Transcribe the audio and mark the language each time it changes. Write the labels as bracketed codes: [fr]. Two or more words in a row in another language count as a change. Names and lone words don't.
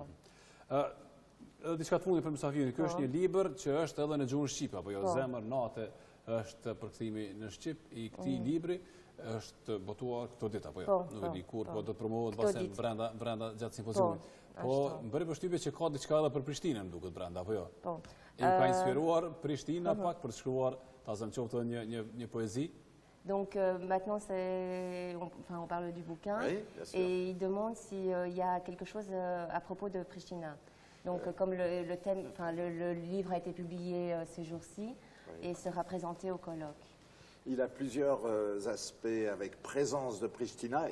[sq] Diçka të fundit për mysafirin, ky është një libër që është edhe në gjuhën shqipe, apo jo, Zemër Nate është përkthimi në shqip i këtij libri, është botuar këto ditë apo jo? Nuk e di kur, po do të promovohet pastaj brenda gjatë simpoziumit. Po më bëri përshtypje që ka diçka edhe për Prishtinën, më duket brenda, apo jo? Po. Ju ka inspiruar Prishtina pak për të shkruar, ta zënë qoftë një poezi? [fr] Donc maintenant, on parle du bouquin Oui, bien sûr. et il demande s'il y a quelque chose à propos de Pristina. Donc comme le livre a été publié ces jours-ci et sera présenté au colloque. Il a plusieurs aspects avec présence de Pristina.